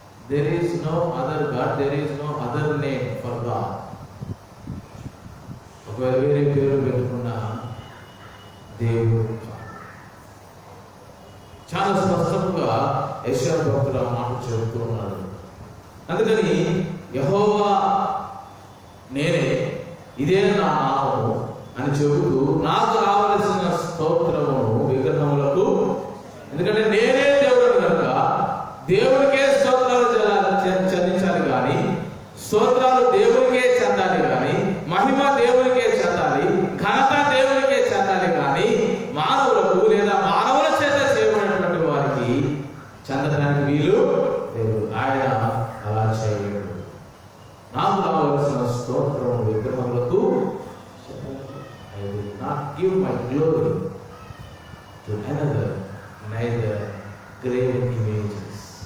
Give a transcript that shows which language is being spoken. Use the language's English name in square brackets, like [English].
[English] There is no other God, there is no other name for God. [Telugu] ఒకవేళ వేరే పేరు పెట్టుకున్న దేవుడు చాలా స్పష్టంగా యెషయా భక్తుడు ఆ మాట చెబుతూ ఉన్నాడు. అందుకని యెహోవా నేనే, ఇదే నా నామము అని చెబుతూ నాకు రావలసిన స్తోత్రమును విగ్రహములకు, ఎందుకంటే నేనే దేవుడు కనుక దేవుడికే స్తోత్రాలు చెల్లించాలి కానీ, స్తోత్రాలు దేవుడికే చెందాలి కానీ, మహిమ దేవుడికే చెందాలి, ఘనత దేవుడికే చెందాలి కానీ మానవులకు లేదా మానవుల చేత చేయబడినటువంటి వారికి చెందడానికి వీలు లేదు. ఆయన అలా చేయలేడు. నాకు రావలసిన స్తోత్రం విగ్రహములకు, [English] I will not give my glory to another, neither graven images.